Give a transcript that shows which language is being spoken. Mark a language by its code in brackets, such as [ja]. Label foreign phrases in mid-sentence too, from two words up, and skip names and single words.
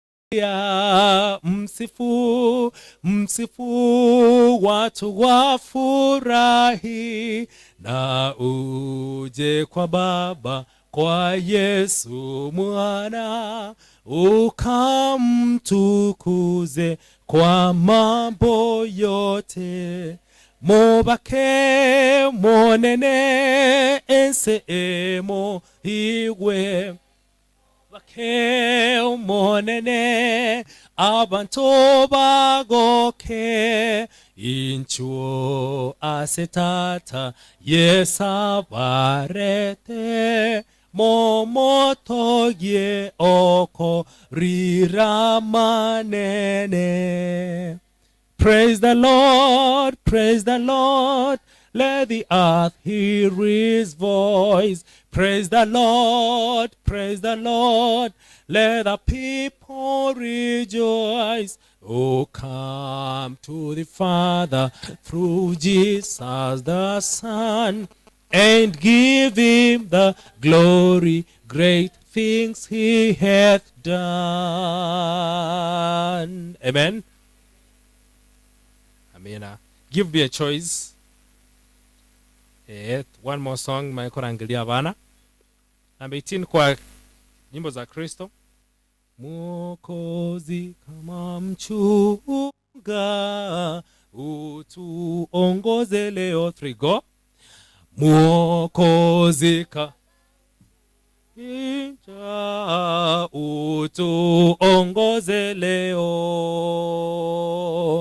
[sw] ya msifu, msifu, watu wafurahi, na uje kwa Baba, kwa Yesu mwana, ukamtukuze kwa mambo yote. [guz] Mobake monene ense emo igwe, bake monene abantu bagoke, inchuo asetata yesabarete, momotogie oko riramanene. [en] Praise the Lord, praise the Lord, let the earth hear his voice. Praise the Lord, praise the Lord, let the people rejoice. Oh, come to the Father through Jesus the Son, and give him the glory, great things he hath done. Amen. Amina. Give me a choice. One more song, Michael Angelia Vana. [sw] Number 18 kwa nyimbo za Kristo. Mwokozi kama mchunga, utuongoze leo. [en] 3 go. [sw] Mwokozi kama mchunga, utuongoze leo.